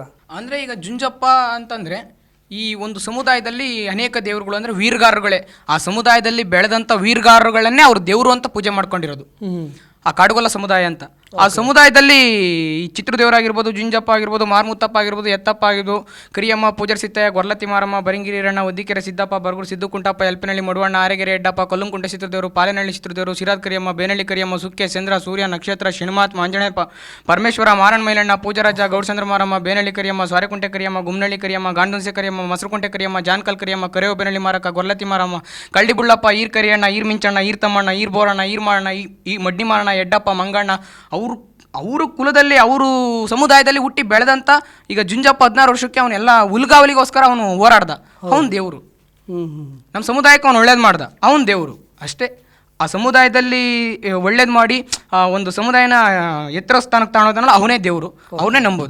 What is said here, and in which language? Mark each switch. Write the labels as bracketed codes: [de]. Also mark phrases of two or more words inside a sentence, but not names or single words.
[kn] ಅಂದರೆ ಈಗ ಜುಂಜಪ್ಪ ಅಂತಂದರೆ ಈ ಒಂದು ಸಮುದಾಯದಲ್ಲಿ ಅನೇಕ ದೇವರುಗಳು ಅಂದರೆ ವೀರಗಾರರುಗಳೇ, ಆ ಸಮುದಾಯದಲ್ಲಿ ಬೆಳೆದಂಥ ವೀರಗಾರರುಗಳನ್ನೇ ಅವ್ರು ದೇವರು ಅಂತ ಪೂಜೆ ಮಾಡ್ಕೊಂಡಿರೋದು ಆ ಕಾಡುಗೊಲ್ಲ ಸಮುದಾಯ ಅಂತ. ಆ ಸಮುದಾಯದಲ್ಲಿ ಈ ಚಿತ್ರದೇವರಾಗಿರ್ಬೋದು, ಜುಂಜಪ್ಪ ಆಗಿರ್ಬೋದು, ಮಾರ್ಮುತ್ತಪ್ಪ ಆಗಿರ್ಬೋದು, ಎತ್ತಪ್ಪ ಆಗಿರ್ಬೋದು, ಕರಿಯಮ್ಮ, ಪೂಜಾರಿ ಸಿತ್ತಯ್ಯ, ಗೊರ್ಲತ್ತಿ ಮಾರಮ್ಮ, ಬರಿಂಗಿರಿ ರಣ್ಣ, ಒದ್ದಿಕೆರೆ ಸಿದ್ದಪ್ಪ, ಬರಗೂರು ಸಿದ್ದು ಕುಂಟಪ್ಪ, ಎಲ್ಪನಹಳ್ಳಿ ಮಡುವಣ್ಣ, ಆರೆಗೆರೆ ಎಡ್ಡಪ್ಪ, ಕಲ್ಲುಂಕುಂಟೆ ಚಿತ್ರದೇವರು, ಪಾಲೆನಹಳ್ಳಿ ಚಿತ್ರದೇವರು, ಶಿರಾದ ಕರಿಯಮ್ಮ, ಬೇನಹಳ್ಳಿ ಕರಿಯಮ್ಮ, ಸುಕ್ಕೆ, ಚಂದ್ರ, ಸೂರ್ಯ, ನಕ್ಷತ್ರ, ಶಿಣಮಾತ್, ಮಾಂಜಣೆಪ್ಪ, ಪರಮೇಶ್ವರ, ಮಾರಣ್ಣ ಮೈಲಣ್ಣ, ಪೂಜಾರಾಜ, ಗೌಡಚಂದ್ರ ಮಾರಮ್ಮ, ಬೇನಹಳ್ಳಿ ಕರಿಯಮ್ಮ, ಸ್ವಾರೆಕುಂಟೆ ಕರಿಯಮ್ಮ, ಗುಮ್ನಹಳ್ಳಿ ಕರಿಯಮ್ಮ, ಗಾಂಡುನ್ಸೆ ಕರಿಯಮ್ಮ, ಮಸರುಕುಂಟೆ ಕರಿಯಮ್ಮ, ಜಾನ್ಕಲ್ ಕರಿಯಮ್ಮ, ಕರೆಯೋ ಬೇನಹಳ್ಳಿ ಮಾರಕ್ಕ, ಗೊರ್ಲತ್ತಿ ಮಾರಮ್ಮ, ಕಳ್ಳಿಬುಳ್ಳಪ್ಪ, ಈರ್ ಕರಿಯಣ್ಣ, ಈರ್ ಮಿಂಚಣ್ಣ, ಈರ್ ತಮ್ಮಣ್ಣ, ಈರ್ ಬೋರಣ್ಣ, ಈರ್ ಮಾರಣ್ಣ, ಈ ಮಡ್ಡಿ ಮಾರಣ್ಣ, ಎಡ್ಡಪ್ಪ, ಮಂಗಣ್ಣ, ಅವರು ಕುಲದಲ್ಲಿ ಅವರು ಸಮುದಾಯದಲ್ಲಿ ಹುಟ್ಟಿ ಬೆಳೆದಂಥ ಈಗ ಜುಂಜಪ್ಪ 16 ವರ್ಷಕ್ಕೆ ಅವನೆಲ್ಲ ಹುಲ್ಗಾವಲಿಗೋಸ್ಕರ ಅವನು ಹೋರಾಡ್ದ. ಅವನು ದೇವರು, ನಮ್ಮ ಸಮುದಾಯಕ್ಕೆ ಅವನು ಒಳ್ಳೇದು ಮಾಡ್ದ, ಅವನು ದೇವರು ಅಷ್ಟೇ. ಆ ಸಮುದಾಯದಲ್ಲಿ ಒಳ್ಳೇದು ಮಾಡಿ ಒಂದು ಸಮುದಾಯನ ಎತ್ತರ ಸ್ಥಾನಕ್ಕೆ ತಾಣೋದನ್ನಲ್ಲ ಅವನೇ ದೇವರು, ಅವನೇ ನಂಬೋದು.